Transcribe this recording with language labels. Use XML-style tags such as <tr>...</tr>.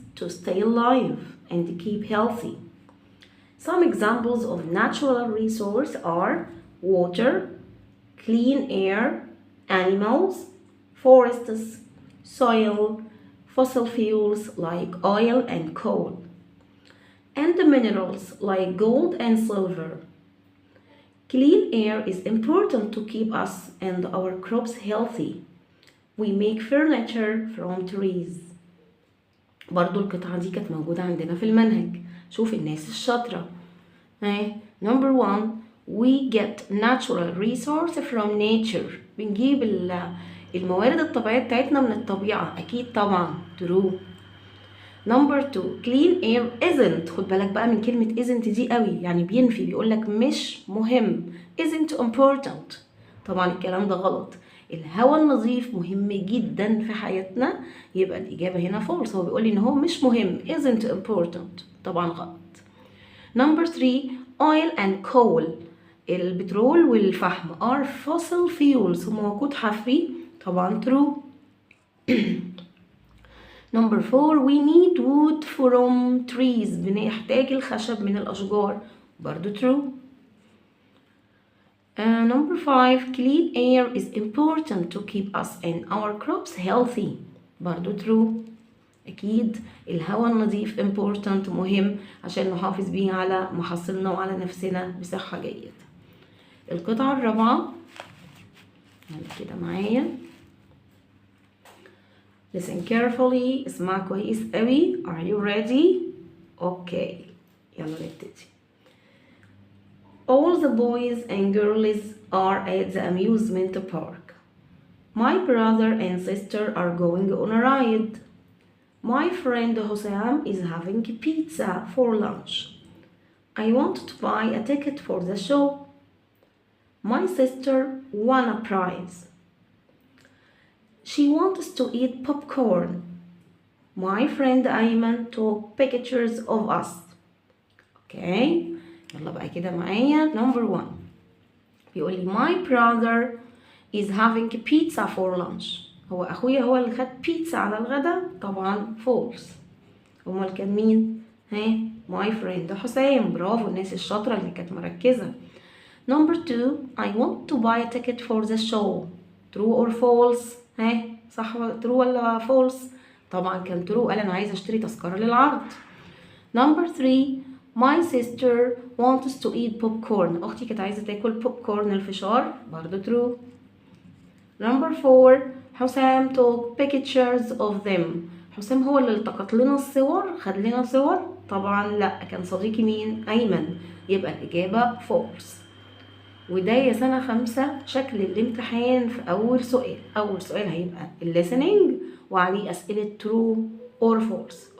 <en>to stay alive and keep healthy. Some examples of natural resources are water, clean air, animals, forests, soil, fossil fuels like oil and coal, and the minerals like gold and silver. Clean air is important to keep us and our crops healthy. We make furniture from trees.</en> <ar>برضو القطعة دي كانت موجودة عندنا في المنهج. شوف الناس الشاطرة.</ar> <en>Number 1, we get natural resource from nature.</en> <ar>بنجيب الموارد الطبيعية بتاعتنا من الطبيعة. أكيد طبعا true.</ar> <en>Number 2, clean air isn't.</en> <ar>خد بالك بقى من كلمة isn't دي قوي، يعني بينفي، بيقولك مش مهم.</ar> <en>isn't important.</en> <ar>طبعا الكلام ده غلط. الهواء النظيف مهم جدا في حياتنا، يبقى الإجابة هنا false. هو بيقولي إن هو مش مهم</ar> <en>isn't important.</en> <ar>طبعا غلط.</ar> <en>Number 3, oil and coal.</en> <ar>البترول والفحم</ar> <en>are fossil fuels.</en> <ar>هم وقود حفري. طبعا true.</ar> <en>Number 4, we need wood from trees.</en> <ar>بنحتاج الخشب من الأشجار. برضو true.</ar> <en>Number 5, clean air is important to keep us and our crops healthy.</en> <ar>برضو true. أكيد الهواء النظيف important مهم عشان نحافظ بيه على محاصيلنا وعلى نفسنا بصحة جيدة. القطعة الرابعة كده معايا.</ar> <en>Listen carefully.</en> <ar>اسمع كويس قوي.</ar> <en>Are you ready? Okay.</en> <ar>يلا نبتدي.</ar> <en>All the boys and girls are at the amusement park. My brother and sister are going on a ride. My friend Hosam is having pizza for lunch. I want to buy a ticket for the show. My sister won a prize. She wants to eat popcorn. My friend Ayman took pictures of us. Okay.</en> <ar>يلا بقى كده معايا.</ar> <en>Number 1</en> <ar>بيقول لي</ar> <en>my brother is having pizza for lunch.</en> <ar>هو أخويا هو اللي خد بيتزا على الغدا. طبعا false. أمال كان مين؟</ar> <en>my friend</en> <ar>حسام. برافو الناس الشاطرة اللي كانت مركزة.</ar> <en>Number 2, I want to buy a ticket for the show. True or false؟</en> <ar>صح true ولا false؟ طبعا كان true. قال أنا عايزة أشتري تذكرة للعرض.</ar> <en>Number 3, my sister wants to eat popcorn.</en> <ar>أختي كانت عايزة تاكل popcorn الفشار. برضو true.</ar> <en>Number 4, حسام took pictures of them.</en> <ar>حسام هو اللي التقط لنا الصور، خد لنا صور. طبعا لا، كان صديقي مين؟ أيمن. يبقى الإجابة false. وده يا سنة 5 شكل الامتحان في أول سؤال. أول سؤال هيبقى listening وعليه أسئلة</ar> <en>true or false.</en>